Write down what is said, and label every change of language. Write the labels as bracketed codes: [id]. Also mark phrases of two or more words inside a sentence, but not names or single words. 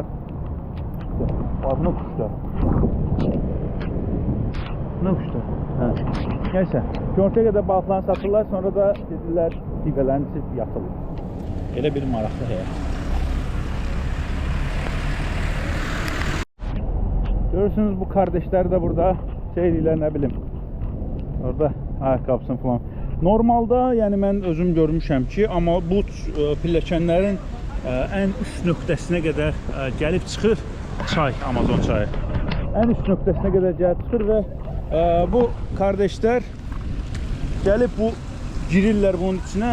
[az] Adını quşlar. Nə quşlar? Neyse. Günortaya qədər balıqlarını satırlar, sonra da gedirlər, divələrini içib yatırlar. Elə bir maraqlı həyat. [tr] Görürsünüz bu kardeşler de burada şeyler ne bileyim. Orada ayakkabısın falan. Normalde yani ben [az] özüm görmüşəm ki, amma bu pilləkənlərin ən üst nöqtəsinə qədər gəlib çıxır çay, Amazon çayı. Ən üst nöqtəsinə qədər gəlib çıxır və bu kardeşler gəlib bu girirlər bunun içinə.